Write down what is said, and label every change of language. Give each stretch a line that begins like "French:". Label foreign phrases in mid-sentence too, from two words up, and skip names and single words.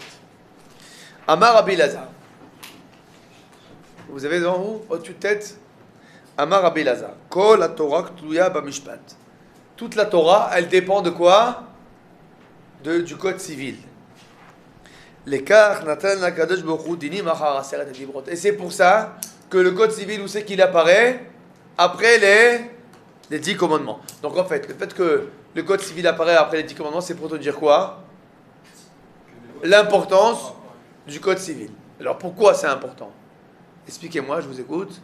Hebrew: אמר רבי אלעזר.
French: Vous avez devant vous Yot Yud Tet.
Hebrew: אמר רבי אלעזר. כל התורה תלויה במשפט.
French: Toute la Torah, elle dépend de quoi? Du code civil.
Hebrew: לכך נתן הקדוש ברוך הוא דינים אחר עשרת דברות.
French: Et c'est pour ça que le code civil, où c'est qu'il apparaît? Après les 10 commandements. Donc en fait, le fait que le code civil apparaît après les 10 commandements, c'est pour te dire quoi? L'importance du code civil. Alors pourquoi c'est important? Expliquez-moi, je vous écoute.